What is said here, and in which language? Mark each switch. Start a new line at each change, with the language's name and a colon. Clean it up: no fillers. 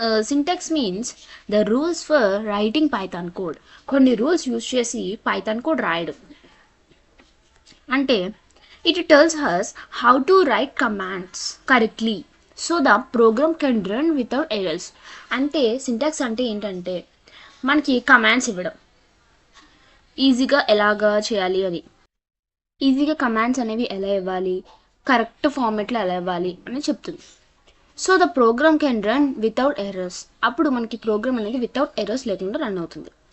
English: Syntax means the rules for writing Python code.
Telugu: కొన్ని rules use చేసి Python code రాయడం.
English: అంటే it tells us how to write commands correctly so the program can run without errors.
Telugu: అంటే syntax అంటే ఏంటంటే మనకి commands ఇవ్వడం, ఈజీగా ఎలాగా చేయాలి అని, ఈజీగా కమాండ్స్ అనేవి ఎలా ఇవ్వాలి, కరెక్ట్ ఫార్మెట్లో ఎలా ఇవ్వాలి అని చెప్తుంది.
English: So the program can run without errors.
Telugu: అప్పుడు మనకి ప్రోగ్రామ్ అనేది వితౌట్ ఎర్రర్స్ లేకుండా రన్ అవుతుంది.